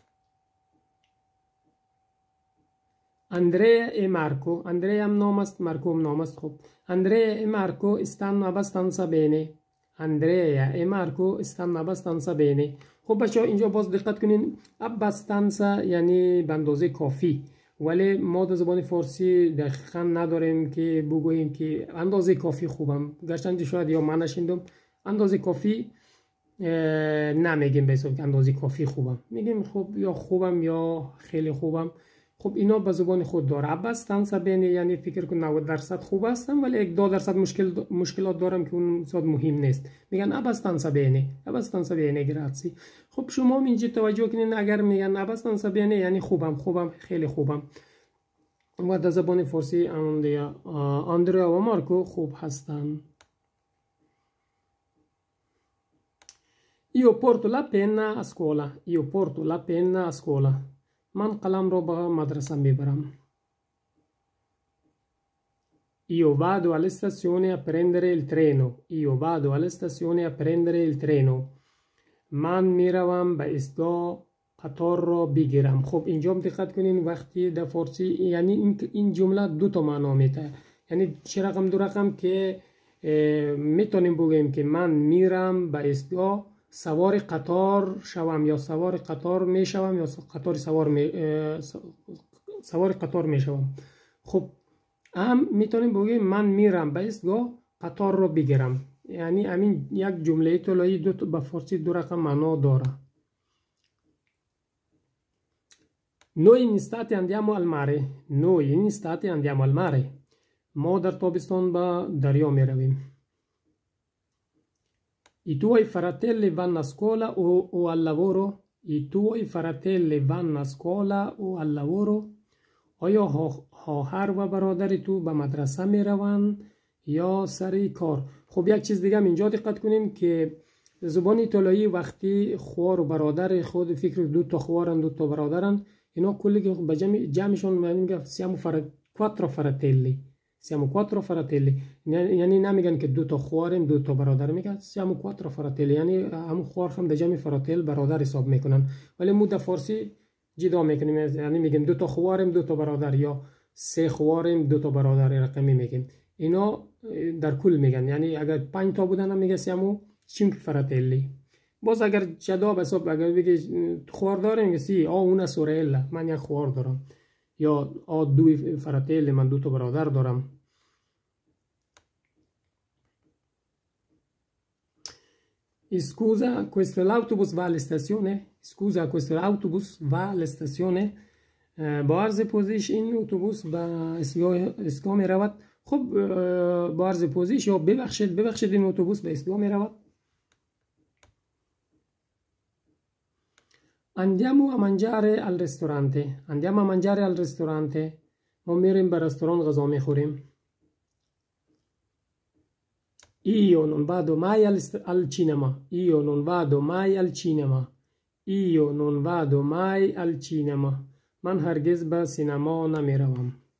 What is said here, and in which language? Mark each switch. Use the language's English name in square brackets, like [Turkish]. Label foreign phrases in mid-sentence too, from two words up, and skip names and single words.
[Italian] Andrea e Marco. [Persian] Andrea هم نام است، مارکو هم نام است. [Italian] خب Andrea e Marco stanno abbastanza bene. Andrea e Marco stanno abbastanza bene. [Persian] خب بچه ها اینجا باز دقت کنین، abbastanza یعنی به اندازه کافی، ولی ما در زبان فارسی دقیقا نداریم که بگوییم که اندازه کافی خوبم. گرچند شاید یا من نشیندم اندازه کافی نمیگیم به حساب که اندازه کافی خوبم، میگیم خب یا خوبم یا خیلی خوبم. خب اینا به زبان خود داره. [Italian] abbastanza bene [Persian] یعنی فکر کن 90% خوب هستم ولی 1-2% مشکلات دارم که اون زیاد مهم نیست، میگن [Italian] abbastanza bene grazie. [Persian] خب شما اینجا توجه کنین اگر میگن [Italian] abbastanza bene [Persian] یعنی خوبم خیلی خوبم. و در زبان فارسی آندریا و مارکو خوب هستن. [Italian] Io porto la penna a scuola. Io porto la penna a scuola. [Persian] من قلم را به مدرسه میبرم. [Italian] Io vado alle stazioni a prendere il treno. Io vado alle stazioni a prendere il treno. [Persian] من میروم به ایستگاه قطار را بگیرم. خب اینجا دقت کنین وقتی در فارسی یعنی این جمله دو تا معنا میده، یعنی چه رقم دو رقم که میتونیم بگیم که من میرم به ایستگاه سوار قطار شوم یا سوار قطار میشوم یا قطار سوار قطار میشوم. خب هم میتونیم بگیم من میرم به ایستگاه قطار رو بگیرم، یعنی همین یک جمله طولایی به فارسی دو رقم معنا داره. [Italian] Noi in estate andiamo al mare. Noi in estate andiamo al mare. [Persian] ما در تابستان به دریا میرویم. [Italian] I tuoi fratelli vanno a scuola o al lavoro? I tuoi fratelli vanno a scuola o al lavoro? [Persian] آیا خواهر و برادر تو به مدرسه می روند یا سر کار؟ خب یک چیز دیگه اینجا دقت کنین که زبان ایتالیایی وقتی خوار و برادر خود فکر دو تا خوارن دو تا برادرن، اینا کلی به جمعشون میگن [Italian] siamo quattro fratelli. [Persian] Siamo 4 fratelli. یعنی نمیگن که دو تا خواریم دو تا برادر، میگن [Italian] siamo 4 fratelli، [Persian] یعنی همون خوار هم در جمع فراتل برادر حساب میکنن. ولی ما در فارسی جدا میکنیم، یعنی میگیم دو تا خواریم دو تا برادر یا 3 خواریم دو تا برادر رقمی میگیم. اینا در کل میگن، یعنی اگر 5 تا بودن هم میگه [Italian] siamo 5 fratelli. [Persian] باز اگر جدا به حساب اگر بگی خوار داریم میگه سی [Italian] una sorella، [Persian] من یک خوار دارم، یا [Italian] due fratelli، [Persian] من دو تا برادر دارم. [Italian] Scusa, questo l'autobus va alle stazione? Scusa, questo l'autobus va alle stazione? [Persian] با عرض پوزش این اتوبوس به ایستگاه می رود. خب با عرض پوزش یا ببخشید این اتوبوس به ایستگاه می رود. [Italian] Andiamo a mangiare al ristorante. Andiamo a mangiare al ristorante. [Persian] ما میریم به رستوران غذا میخوریم. [Italian] Io non vado mai al cinema. Io non vado mai al cinema. Io non vado mai al cinema. [Persian] من هرگز به سینما نمی روم.